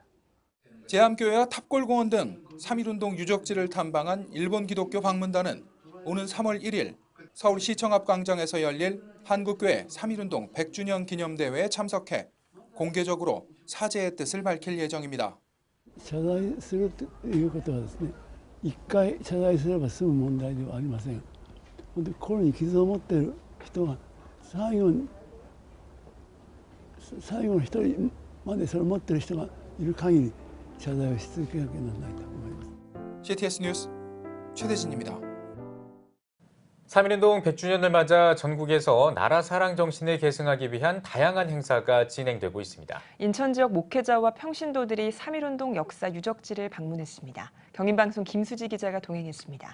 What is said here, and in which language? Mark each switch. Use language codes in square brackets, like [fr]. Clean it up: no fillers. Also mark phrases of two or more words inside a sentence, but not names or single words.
[ko] 제암교회와 탑골공원 등 3.1운동 유적지를 탐방한 일본 기독교 방문단은 오는 3월 1일 서울시청 앞 광장에서 열릴 한국교회 3.1운동 100주년 기념대회에 참석해 공개적으로 사죄의 뜻을 밝힐 예정입니다. [ja] 謝罪するということはですね、一回謝罪すれば済む問題ではありません。心に傷を持っている人が最後の一人までそれを持っている人がいる限り謝罪をし続けなきゃならないと思います。 [ko] CTS 뉴스 최대진입니다. 3.1운동 100주년을 맞아 전국에서 나라 사랑 정신을 계승하기 위한 다양한 행사가 진행되고 있습니다. 인천 지역 목회자와 평신도들이 3.1운동 역사 유적지를 방문했습니다. 경인방송 김수지 기자가 동행했습니다.